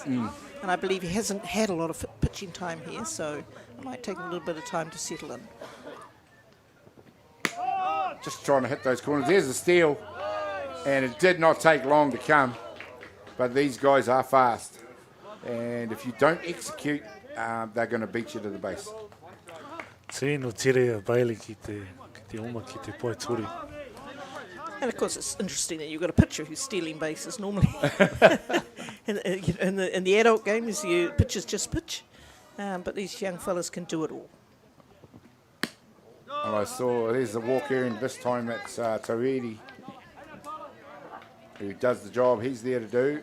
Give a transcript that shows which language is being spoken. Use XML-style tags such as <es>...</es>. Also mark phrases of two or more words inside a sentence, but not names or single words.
<en>And I believe he hasn't had a lot of pitching time here, so it might take a little bit of time to settle in. Just trying to hit those corners. There's a steal, and it did not take long to come, but these guys are fast. And if you don't execute, they're going to beat you to the base.</en> <mi>Tēnō tere a Bailey ki te oma ki te pai tori.</mi> <en>And of course, it's interesting that you've got a pitcher who's stealing bases normally. in the adult games, pitchers just pitch, but these young fellas can do it all. And I saw there's the walk here, and this time it's Tuedi who does the job he's there to do.</en>